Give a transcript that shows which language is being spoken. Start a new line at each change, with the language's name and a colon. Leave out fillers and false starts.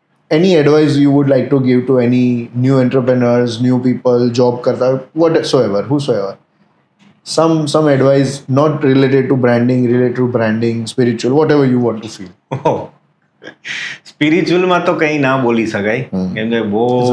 English: Any advice you would like to give to any new entrepreneurs, new people, job કરતા, whatsoever, whosoever? Some advice not related to branding, spiritual, whatever you want to feel.
Gujarati: સ્પિરિચ્યુઅલમાં તો કંઈ ના બોલી શકાય, કેમ કે બહુ